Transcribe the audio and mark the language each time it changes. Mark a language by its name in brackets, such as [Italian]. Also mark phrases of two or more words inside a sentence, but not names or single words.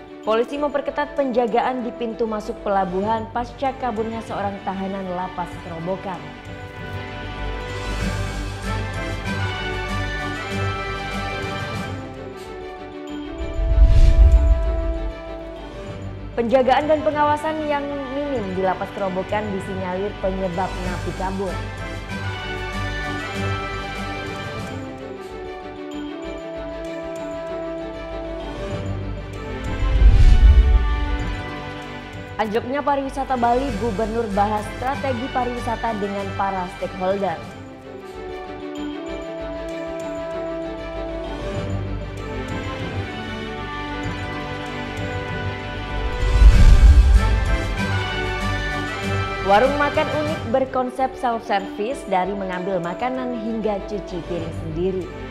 [Indonesian] Polisi memperketat penjagaan di pintu masuk pelabuhan pasca kaburnya seorang tahanan lapas Kerobokan. Penjagaan dan pengawasan yang minim di lapas Kerobokan disinyalir penyebab napi kabur. Anjloknya pariwisata Bali, Gubernur bahas strategi pariwisata dengan para stakeholder. Warung makan unik berkonsep self-service dari mengambil makanan hingga cuci piring sendiri.